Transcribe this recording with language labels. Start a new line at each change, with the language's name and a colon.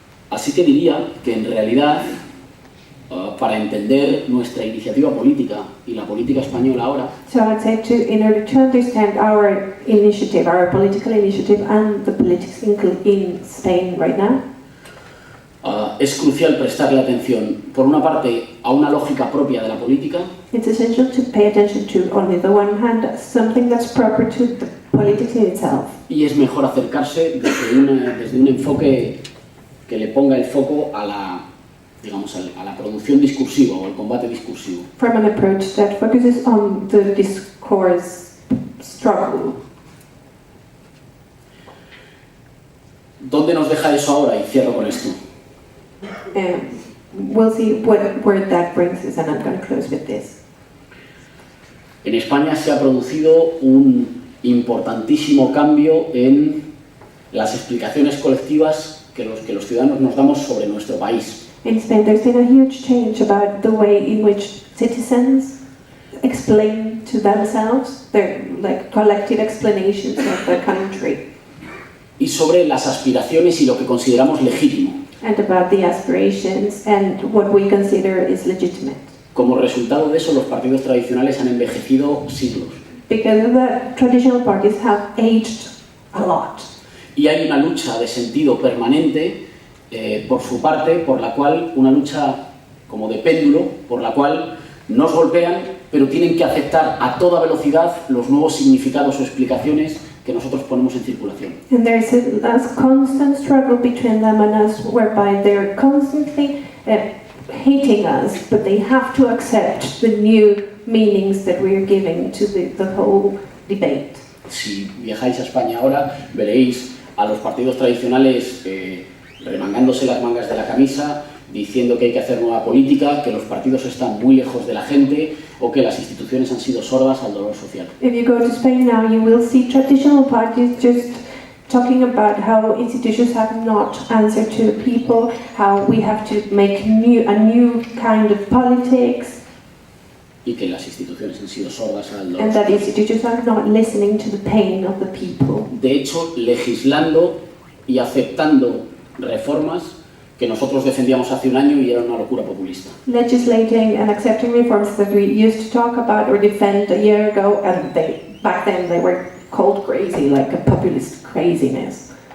Spanish: Así que diría que en realidad, para entender nuestra iniciativa política y la política española ahora,
English: So I'd say in order to understand our initiative, our political initiative and the politics in Spain right now,
Spanish: es crucial prestarle atención, por una parte, a una lógica propia de la política,
English: it's essential to pay attention to, on the one hand, something that's proper to the politics in itself.
Spanish: y es mejor acercarse desde un enfoque que le ponga el foco a la producción discursiva o al combate discursivo.
English: From an approach that focuses on the discourse struggle.
Spanish: ¿Dónde nos deja eso ahora? Y cierro con esto.
English: We'll see where that brings us, and I'm going to close with this.
Spanish: En España se ha producido un importantísimo cambio en las explicaciones colectivas que los ciudadanos nos damos sobre nuestro país.
English: In Spain, there's been a huge change about the way in which citizens explain to themselves their collective explanations of the country,
Spanish: Y sobre las aspiraciones y lo que consideramos legítimo.
English: and about the aspirations and what we consider is legitimate.
Spanish: Como resultado de eso, los partidos tradicionales han envejecido siglos.
English: Because the traditional parties have aged a lot.
Spanish: Y hay una lucha de sentido permanente por su parte, por la cual, una lucha como de péndulo, por la cual nos golpean, pero tienen que aceptar a toda velocidad los nuevos significados o explicaciones que nosotros ponemos en circulación.
English: And there's a constant struggle between them and us, whereby they're constantly hating us, but they have to accept the new meanings that we're giving to the whole debate.
Spanish: Si viajáis a España ahora, veréis a los partidos tradicionales remangándose las mangas de la camisa, diciendo que hay que hacer nueva política, que los partidos están muy lejos de la gente o que las instituciones han sido sordas al dolor social.
English: If you go to Spain now, you will see traditional parties just talking about how institutions have not answered to the people, how we have to make a new kind of politics,
Spanish: Y que las instituciones han sido sordas al dolor
English: and that
Spanish: social.
English: institutions are not listening to the pain of the people.
Spanish: De hecho, legislando y aceptando reformas que nosotros defendíamos hace un año y era una locura populista.
English: Legislating and accepting reforms that we used to talk about or defend a year ago, and back then they were called crazy, like a populist craziness.